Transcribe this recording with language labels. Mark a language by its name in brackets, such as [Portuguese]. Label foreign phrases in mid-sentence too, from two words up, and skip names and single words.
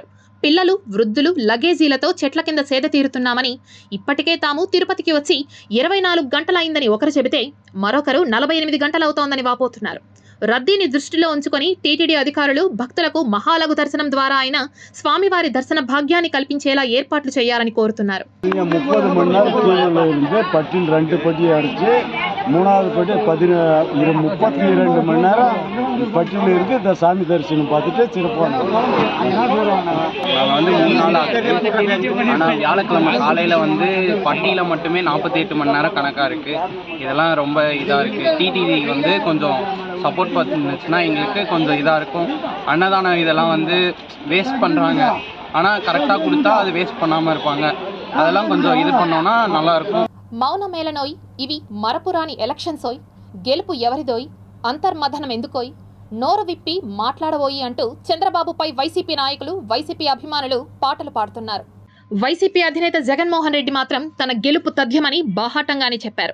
[Telugu] పిల్లలు, వృద్ధులు లగేజీలతో చెట్ల కింద సేద తీరుతున్నామని, ఇప్పటికే తాము తిరుపతికి వచ్చి 24 గంటలైందని ఒకరు చెబితే మరొకరు 48 గంటలవుతోందని వాపోతున్నారు. రద్దీని దృష్టిలో ఉంచుకొని టీటీడీ అధికారులు భక్తులకు మహాలఘు దర్శనం ద్వారా అయినా స్వామివారి దర్శన భాగ్యాన్ని కల్పించేలా ஏற்பாట్లు చేయాలని కోరుతున్నారు. [Tamil] 30 மணி நேரம் கியூல இருந்து பட்டில் 2 படி அடிச்சு 3வது படி 32 மணி நேரம் பட்டில் இருக்கு. இந்த சாமி தரிசனம் பார்த்துட்டு சிறப்பாக நாள் ஆகுது. ஆனால் வியாழக்கிழமை காலையில் வந்து பட்டியில் மட்டுமே 48 மணி நேரம் கணக்காக இருக்குது. இதெல்லாம் ரொம்ப இதாக இருக்குது. டிடிவி வந்து கொஞ்சம் சப்போர்ட் பண்ணிருந்துச்சுன்னா எங்களுக்கு கொஞ்சம் இதாக இருக்கும். அன்னதானம் இதெல்லாம் வந்து வேஸ்ட் பண்ணுறாங்க, ஆனால் கரெக்டாக கொடுத்தா அது வேஸ்ட் பண்ணாமல் இருப்பாங்க. அதெல்லாம் கொஞ்சம் இது பண்ணோன்னா நல்லாயிருக்கும். [Telugu] మౌన మేళనోయ్, ఇవి మరపురాని ఎలక్షన్సోయ్, గెలుపు ఎవరిదోయ్, అంతర్మథనం ఎందుకోయ్, నోరు విప్పి మాట్లాడబోయి అంటూ చంద్రబాబుపై వైసీపీ నాయకులు, వైసీపీ అభిమానులు పాటలు పాడుతున్నారు. వైసీపీ అధినేత జగన్మోహన్ రెడ్డి మాత్రం తన గెలుపు తథ్యమని బాహాటంగానే చెప్పారు.